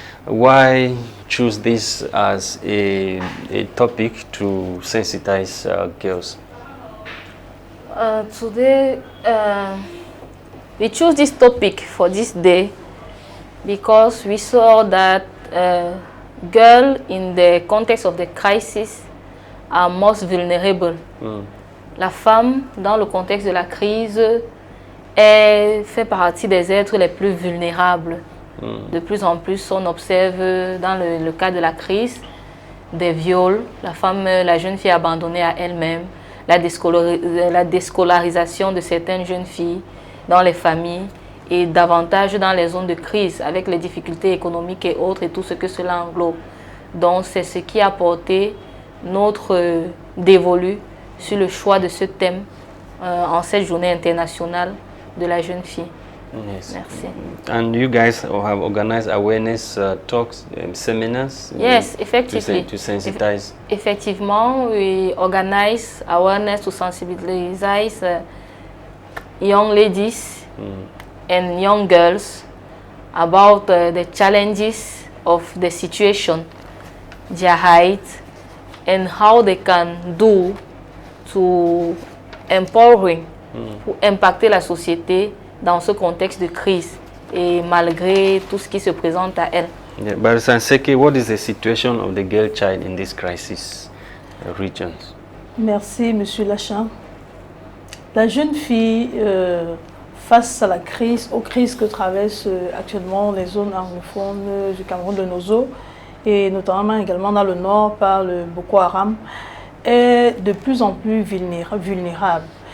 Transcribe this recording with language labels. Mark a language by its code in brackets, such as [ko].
[en] Why choose this as a topic to sensitize girls? Today, we choose this topic for this day because we saw that girls in the context of the crisis are most vulnerable. [fr] La femme, dans le contexte de la crise, fait partie des êtres les plus vulnérables. De plus en plus, on observe dans le cas de la crise des viols, la jeune fille abandonnée à elle-même, la déscolarisation de certaines jeunes filles dans les familles et davantage dans les zones de crise avec les difficultés économiques et autres et tout ce que cela englobe. Donc c'est ce qui a porté notre dévolu sur le choix de ce thème en cette journée internationale de la jeune fille. [en] Yes. [fr] Merci. [en] And you guys have organized awareness talks, seminars? Yes, effectively. To sensitize. Effectivement, we organize awareness to sensibilize young ladies and young girls about the challenges of the situation, their height, and how they can do to empowering, [fr] pour impacter la société dans ce contexte de crise et malgré tout ce qui se présente à elle. [en] Yeah, but Nsiki, what is the situation of the girl child in this crisis regions? [fr] Merci, Monsieur Lasha. La jeune fille, face à la crise, aux crises que traversent actuellement les zones anglophones du Cameroun de Nozo, et notamment également dans le nord par le Boko Haram, est de plus en plus vulnérable.